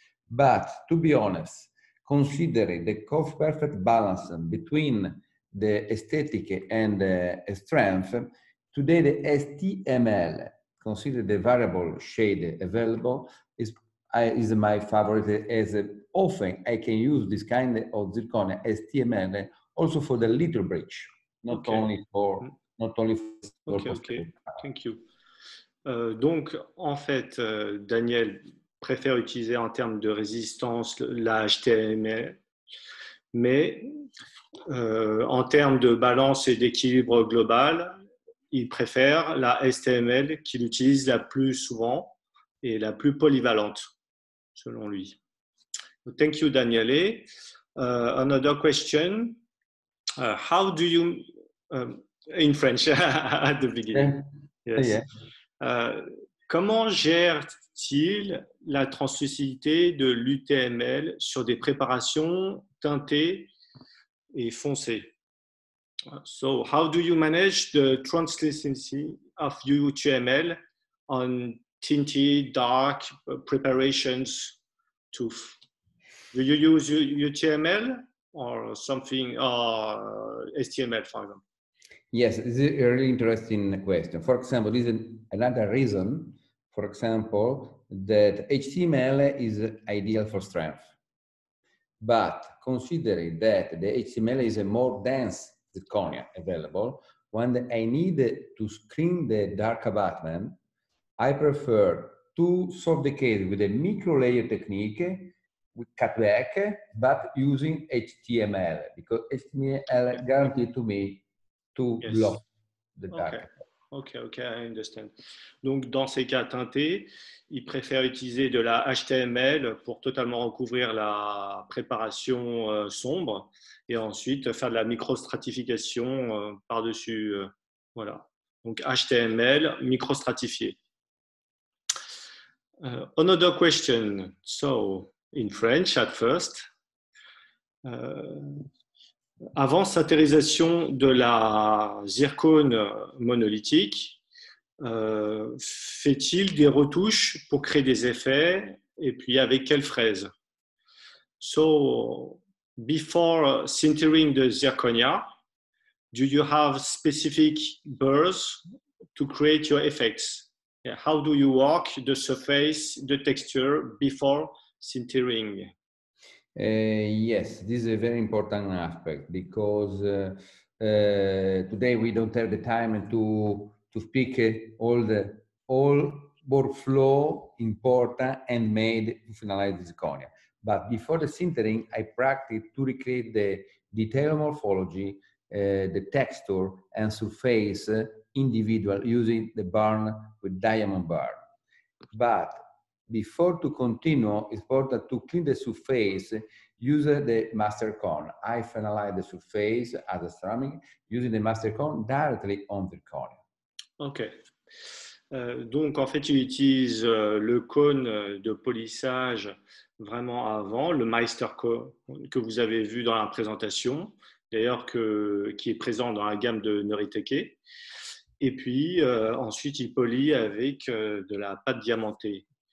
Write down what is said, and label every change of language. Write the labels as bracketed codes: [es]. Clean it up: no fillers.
[en] But to be honest, considering the perfect balance between the aesthetic and the strength, today the HTML, consider the variable shade available, is my favorite, as often I can use this kind of zirconia HTML also for the little bridge, not only for Okay. Thank you. [fr] Donc, en fait, Daniel préfère utiliser en termes de résistance la HTML, mais en termes de balance et d'équilibre global, il préfère la HTML qu'il utilise la plus souvent et la plus polyvalente, selon lui. [en] Thank you, Daniele. Another question. How do you, in French, at the beginning? Yes. [fr] Comment gère-t-il la translucidité de l'UTML sur des préparations teintées et foncées? [en] So, how do you manage the translucency of UTML on tinted dark preparations tooth? Do you use UTML or something, HTML, for example? Yes, this is a really interesting question. For example, this is another reason, for example, that HTML is ideal for strength. But considering that the HTML is a more dense zirconia available, when I need to screen the dark abutment, I prefer to solve the case with a micro layer technique with cutback, but using HTML, because HTML guaranteed to me to block the dark. Ok, I understand. [fr] Donc, dans ces cas teintés, il préfère utiliser de la HTML pour totalement recouvrir la préparation sombre et ensuite faire de la microstratification par-dessus. Voilà. Donc, HTML microstratifié. [en] Another question. So, in French at first. [fr] Avant saturisation de la zircone monolithique, fait-il des retouches pour créer des effets et puis avec quelle fraise? [en] So, before sintering the zirconia, do you have specific burrs to create your effects? How do you work the surface, the texture before sintering? Yes, this is a very important aspect because today we don't have the time to speak all workflow important and made to finalize the zirconia. But before the sintering, I practice to recreate the detailed morphology, the texture and surface individual using the burn with diamond burn. But before to continue, it's important to clean the surface using the master cone. I finalize the surface as a ceramic using the master cone directly on the cone. Ok. [fr] Donc, en fait, il utilise le cône de polissage vraiment avant, le Meister Cone que vous avez vu dans la présentation, d'ailleurs qui est présent dans la gamme de Noritake. Et puis, ensuite, il polit avec de la pâte diamantée.